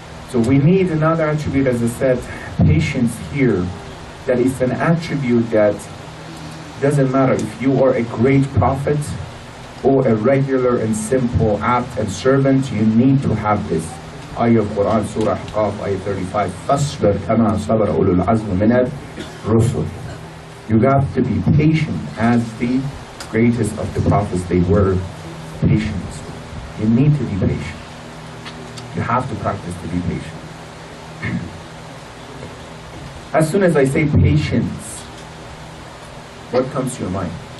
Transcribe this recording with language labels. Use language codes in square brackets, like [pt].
[en] So we need another attribute, as I said, patience here, that is an attribute that doesn't matter if you are a great prophet or a regular and simple apt and servant, you need to have this. Ayah of Quran, Surah Qaf, Ayah 35, [ar] فَاصْبِرْ كَمَا صَبَرَ أُولُو الْعَزْمِ مِنَ الرُّسُلِ. [en] You have to be patient as the greatest of the prophets, they were patient. You need to be patient. You have to practice to be patient. As soon as I say patience, what comes to your mind?